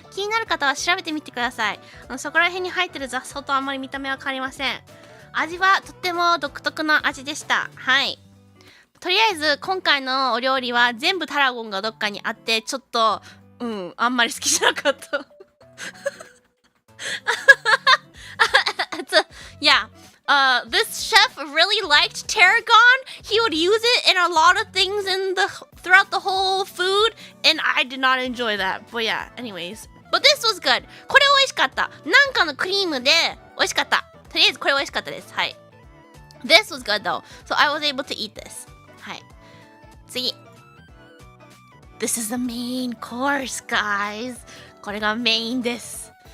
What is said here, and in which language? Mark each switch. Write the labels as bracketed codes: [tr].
[ja] 気になる方は調べてみてください。そこら辺に入ってる雑草とあんまり見た目は変わりません。味はとっても独特な味でした。はい。とりあえず、今回のお料理は全部タラゴンがどっかにあって、ちょっと、あんまり好きじゃなかった。 [en] Yeah, this chef really liked tarragon. He would use it in a lot of things throughout the whole food, and I did not enjoy that. But yeah, anyways. But this was good. [ja] これ美味しかった。なんかのクリームで美味しかった。とりあえずこれ美味しかったです。はい。 [en] This was good though, so I was able to eat this. [ja] はい。次。 [en] This is the main course, guys. [ja] これがメインです。